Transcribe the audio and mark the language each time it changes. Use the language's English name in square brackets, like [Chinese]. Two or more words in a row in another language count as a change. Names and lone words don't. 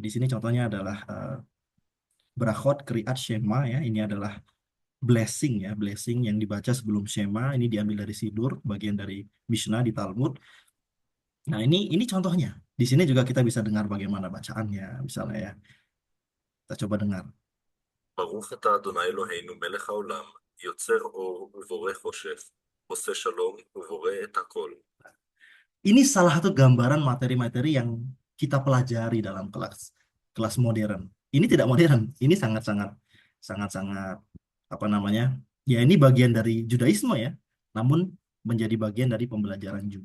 [Indonesian] Di sini contohnya adalah [Hebrew] ברכות, קריאת, שמע [Indonesian] ya. Ini adalah blessing ya, blessing yang dibaca sebelum Shema. Ini diambil dari Sidur, bagian dari Mishnah di Talmud. Nah, ini contohnya. Di sini juga kita bisa dengar bagaimana bacaannya misalnya ya. Kita coba dengar. [Hebrew] ברוך אתה אדוני אלוהינו מלך העולם, יוצר אור ובורא חושך, עושה שלום ובורא את הכל. [Indonesian] Ini salah satu gambaran materi-materi yang kita pelajari dalam kelas modern. Ini tidak modern, ini sangat-sangat apa namanya? Ya ini bagian dari Judaisme ya, namun menjadi bagian dari pembelajaran juga.